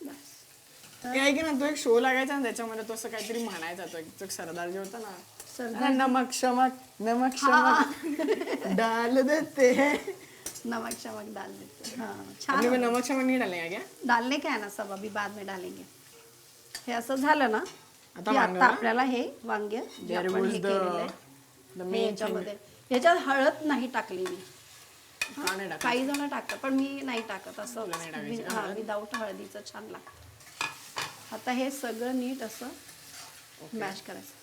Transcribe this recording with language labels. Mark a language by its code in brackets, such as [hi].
[mr] आहे की ना, तो एक शो लागायचा ना त्याच्यामध्ये तो असं काहीतरी म्हणायचा, तो एक सरदार जे होता ना, [hi] नमक शमक नमक शमक डाल देते हैं, नमक शमक डाल देते. [mr] छान. [hi] नमक शमक नहीं डालेंगे क्या? डालने का है ना, सब अभी बाद में डालेंगे. [mr] हे असं झालं ना की आता आपल्याला हे वांगे जे आपण हे केलेलं आहे याच्यामध्ये, याच्यात हळद नाही टाकली मी. काही जण टाकतात पण मी नाही टाकत, असं विदाऊट हळदीचं छान लागतं. आता हे सगळं नीट असं मॅश करायचं.